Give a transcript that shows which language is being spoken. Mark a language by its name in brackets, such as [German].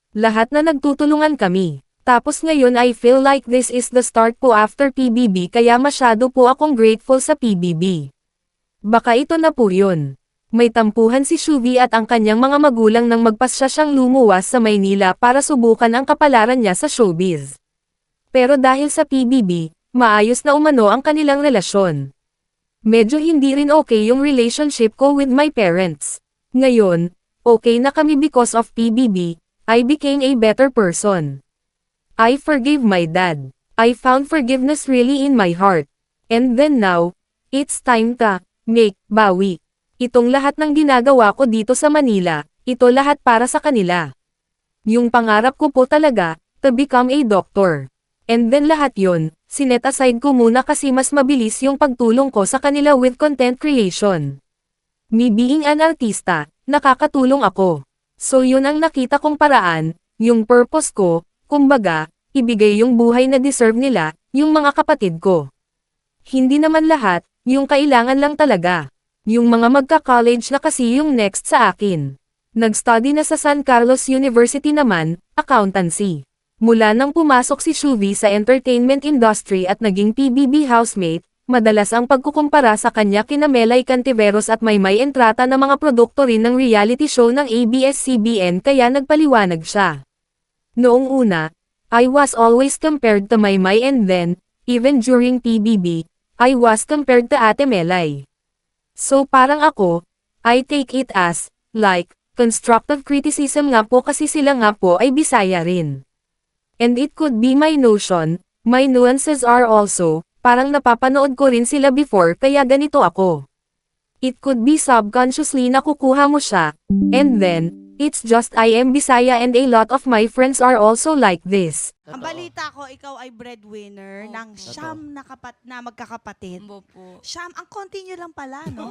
[Filipino] Lahat na nagtutulungan kami. Tapos ngayon [English] I feel like this is the start [Filipino] po after PBB kaya masyado po akong grateful sa PBB. Baka ito na po yun. May tampuhan si Shuvi at ang kanyang mga magulang nang magpasya siyang lumuwas sa Maynila para subukan ang kapalaran niya sa showbiz. Pero dahil sa PBB, maayos na umano ang kanilang relasyon. Medyo hindi rin okay yung relationship ko with my parents. Ngayon, okay na kami [English] because of PBB, I became a better person. I forgave my dad. I found forgiveness really in my heart. And then now, it's time to make bawi. [Filipino] Itong lahat ng ginagawa ko dito sa Manila, ito lahat para sa kanila. Yung pangarap ko po talaga, [English] to become a doctor. [Filipino] And then lahat yon, sinet aside ko muna kasi mas mabilis yung pagtulong ko sa kanila with content creation. [English] Me being an artista, [Filipino] nakakatulong ako. So yun ang nakita kong paraan, yung purpose ko, kumbaga, ibigay yung buhay na deserve nila, yung mga kapatid ko. Hindi naman lahat, yung kailangan lang talaga. Yung mga magka-college na kasi yung next sa akin. Nag-study na sa San Carlos University naman, accountancy. Mula nang pumasok si Shuvi sa entertainment industry at naging PBB housemate, madalas ang pagkukumpara sa kanya kina Melay Cantiveros at Maymay Entrata na mga produkto rin ng reality show ng ABS-CBN kaya nagpaliwanag siya. Noong una, [English] I was always compared to Maymay and then, even during PBB, I was compared to Ate Melay. [Filipino] So parang ako, [English] I take it as, like, constructive criticism [Filipino] nga po kasi sila nga po ay Bisaya rin. [English] And it could be my notion, my nuances are also, [Filipino] parang napapanood ko rin sila before kaya ganito ako. [English] It could be subconsciously [Filipino] na kukuha mo siya, [English] and then, it's just I am Bisaya and a lot of my friends are also like this. [Filipino] Ang balita ko, ikaw ay breadwinner ng siyam na magkakapatid. Opo. Siyam, ang konti nyo lang pala, no?